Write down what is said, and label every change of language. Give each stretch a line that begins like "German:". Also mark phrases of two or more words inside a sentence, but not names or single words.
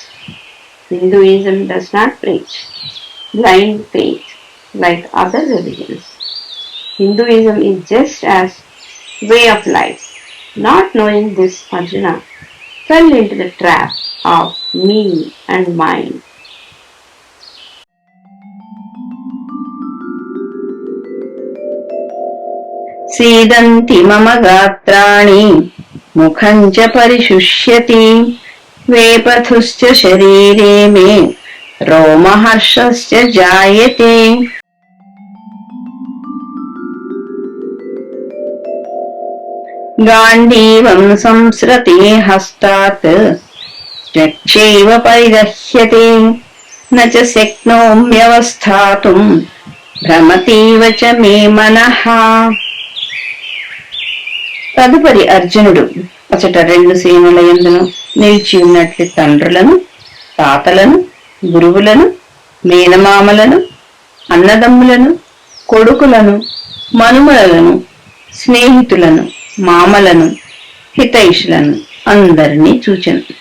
English: Hinduism does not preach blind faith like other religions. Hinduism is just as way of life. Not knowing this, Arjuna fell into the trap of me and mine.
Sanskrit: सीदन्ति मम गात्राणि मुखं च परिशुष्यति वेपथुश्च शरीरे मे रोमहर्षश्च जायते गाण्डीवं संसृते हस्तात् चक्षैव परिदह्यते न च शक्नोम्यवस्थातुं భ్రమతీవ చ మే మనః.
Telugu: తదుపరి అర్జునుడు అచట రెండు సేనల యందును నిలిచి ఉన్నట్లు తండ్రులను, తాతలను, గురువులను, మేనమామలను, అన్నదమ్ములను, కొడుకులను, మనుమలను, స్నేహితులను, మామలను, హితైషులను అందరినీ చూచెను.